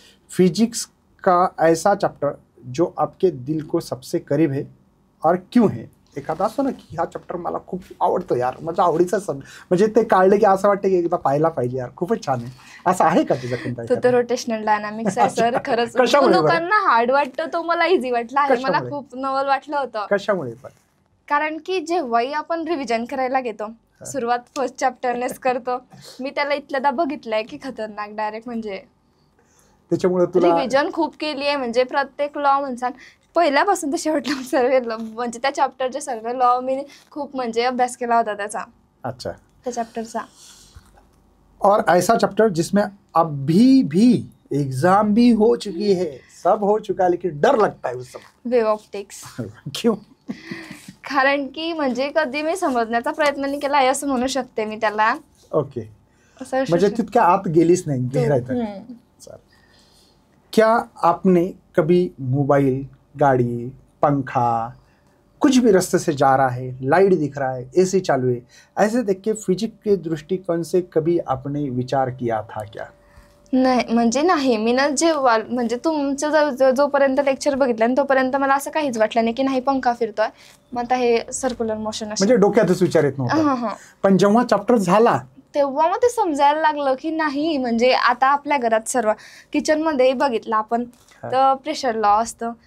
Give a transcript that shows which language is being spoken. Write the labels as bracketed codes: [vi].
[hi] Physics का ऐसा chapter जो आपके दिल को सबसे करीब है और क्यों है? [mr] एखादा असतो ना की हा चॅप्टर मला खूप आवडतो यार, माझ्या आवडीचा म्हणजे ते काढलं की असं वाटतं की एकदा पाहायला पाहिजे यार, खूपच छान आहे. असं आहे का तुझं कोणता? तो तर रोटेशनल डायनामिक्स आहे सर. खरंच लोकांना हार्ड वाटतं, तो मला इझी वाटला आहे. मला खूप नवल वाटलं होतं. कशामुळे? कारण की जेव्हाही आपण रिव्हिजन करायला घेतो, सुरुवात फर्स्ट चॅप्टरनेच करतो. मी त्याला इथल्यादा बघितलंय की खतरनाक डायरेक्ट, म्हणजे त्याच्यामुळे तुला रिव्हिजन खूप केली आहे. म्हणजे प्रत्येक लॉ म्हणसान पहिल्यापासून तर शेवटला सर्व म्हणजे त्या चॅप्टरचे सर्व लॉ मी खूप म्हणजे अभ्यास केला होता त्याचा. अच्छा, त्या चॅप्टरचा. [hi] और ऐसा चैप्टर जिसमें अभी भी एग्जाम भी हो चुकी है, सब हो चुका है, लेकिन डर लगता है उस समय. [en] Wave optics. [hi] क्यों? [mr] कारण की म्हणजे कधी मी समजण्याचा प्रयत्न नाही केला आहे असं म्हणू शकते मी त्याला. [en] Okay. [mr] म्हणजे तितक्या आत गेलीच नाही गहराईत. [hi] क्या आपने कभी मोबाइल, गाड़ी, पंखा, कुछ भी रास्ते से जा रहा है, लाइट दिख रहा है, AC चालू है, ऐसे देख के फिजिक्स के दृष्टिकोण से कभी आपने विचार किया था क्या? [mr] नाही, म्हणजे नाही. मी ना जेव्हा म्हणजे तुमचं जोपर्यंत लेक्चर बघितलं तोपर्यंत मला असं काहीच वाटलं नाही की नाही पंखा फिरतोय, मग आता हे सर्क्युलर मोशन म्हणजे डोक्यातच विचार येत नव्हता. पण जेव्हा चॅप्टर झाला तेव्हा मग ते समजायला लागलं की नाही, म्हणजे आता आपल्या घरात सर्व किचनमध्ये बघितलं आपण तर प्रेशर लॉ असतं.